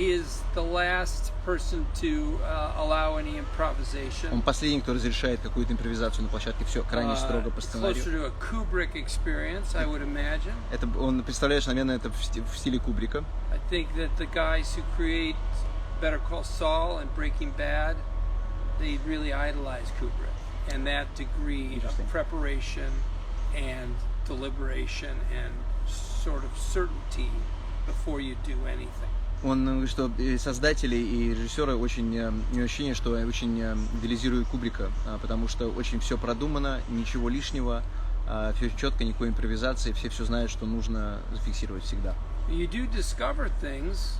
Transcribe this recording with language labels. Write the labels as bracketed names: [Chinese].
[English] is the last person to allow any improvisation. [Russian] Он последний, кто разрешает какую-то импровизацию на площадке. Все крайне строго по сценарию. [English] Closer to a Kubrick experience, I would imagine. [Russian] Это, он, представляешь, наверное, это в стиле Кубрика. [English] I think that the guys who create Better Call Saul and Breaking Bad, they really idolize Kubrick. And that degree of preparation and deliberation and sort of certainty before you do anything. [Russian] Он говорит, что создатели и режиссеры очень ощущение, что очень идеализируют Кубрика, потому что очень все продумано, ничего лишнего, все четко, никакой импровизации, все знают, что нужно зафиксировать всегда. [English] You do discover things.